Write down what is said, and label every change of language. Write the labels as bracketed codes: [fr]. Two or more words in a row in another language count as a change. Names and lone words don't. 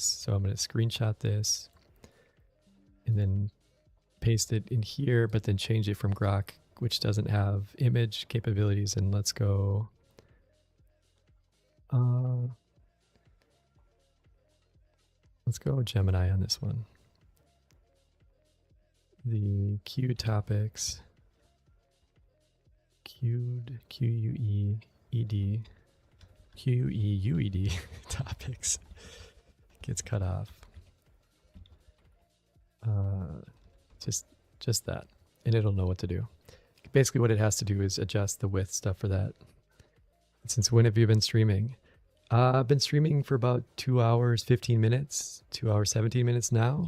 [en] So I'm going to screenshot this and then paste it in here, but then change it from Grok, which doesn't have image capabilities. And let's go. Let's go Gemini on this one. The Q topics, Q-U-E-E-D, Q-U-E-U-E-D topics gets cut off. Just that, and it'll know what to do. Basically what it has to do is adjust the width stuff for that. Since when have you been streaming? I've been streaming for about 2 hours, 15 minutes, 2 hours, 17 minutes now.